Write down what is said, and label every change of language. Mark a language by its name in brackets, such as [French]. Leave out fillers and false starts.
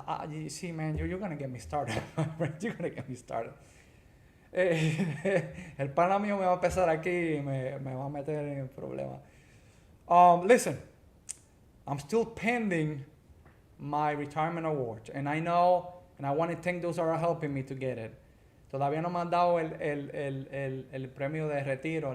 [English] You see, man, you're going to get me started. You're going to get me started. [Spanish] El pana mío me va a empezar aquí y me va a meter en el problema. [English] Listen, I'm still pending my retirement award. And I know, and I want to thank those that are helping me to get it. [Spanish] Todavía no me han dado el premio de retiro.